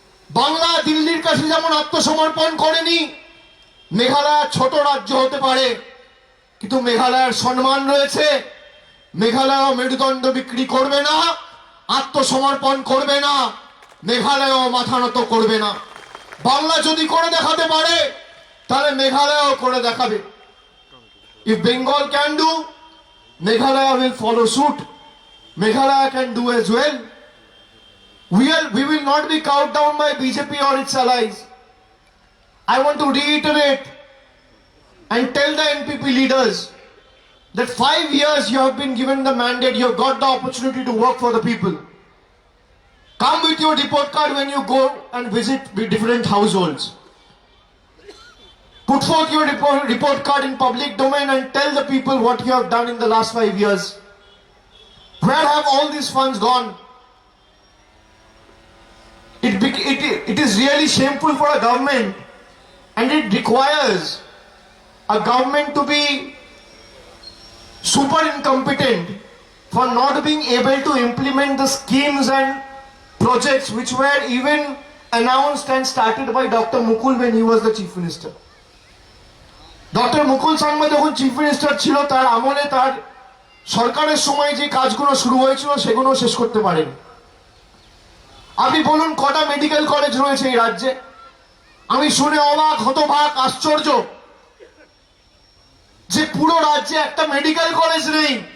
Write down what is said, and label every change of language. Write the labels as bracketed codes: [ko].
[bn] বাংলা দিল্লির কাছে যেমন আত্মসমর্পণ করেনি, মেঘালয় ছোট রাজ্য হতে পারে কিন্তু মেঘালয়ের সম্মান রয়েছে। মেঘালয় মেরুদণ্ড বিক্রি করবে না, আত্মসমর্পণ করবে না, মেঘালয় মাথা নত করবে না। বাংলা যদি করে দেখাতে পারে তাহলে মেঘালয় করে দেখাবে। [en] If Bengal can do, Meghalaya will follow suit. Meghalaya can do as well. We will not be cowed down by BJP or its allies. I want to reiterate and tell the NPP leaders that 5 years you have been given the mandate, you have got the opportunity to work for the people. Come with your report card when you go and visit different households. Put forth your report card in public domain and tell the people what you have done in the last 5 years. Where have all these funds gone? It is really shameful for a government, and it requires a government to be super incompetent for not being able to implement the schemes and projects which were even announced and started by Dr. Mukul when he was the chief minister. [bn] Doctor মুকুল সাংমা যখন chief minister ছিল, তার আমলে তার সরকারের সময় যে কাজগুলো শুরু হয়েছিল সেগুলো শেষ করতে পারেন। আপনি বলুন, কটা মেডিকেল কলেজ রয়েছে এই রাজ্যে? আমি শুনে অবাক, হতবাক, আশ্চর্য যে পুরো রাজ্যে একটা মেডিকেল কলেজ নেই।